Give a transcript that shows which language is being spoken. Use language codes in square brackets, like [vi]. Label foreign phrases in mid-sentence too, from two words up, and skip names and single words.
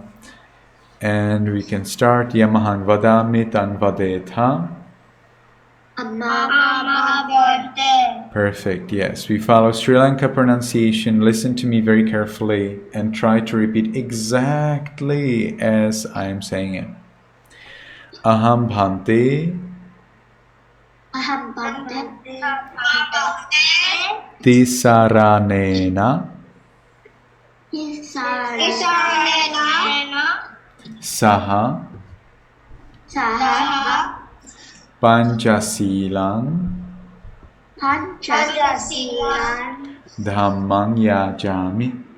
[en] And we can start. [pi] Yamahang Vadami Tang Vadeta. [en] Perfect, yes. We follow Sri Lanka pronunciation. Listen to me very carefully and try to repeat exactly as I am saying it. [pi] Aham Bhante Tisaranena Saha Panchasilang Dhammang Yajami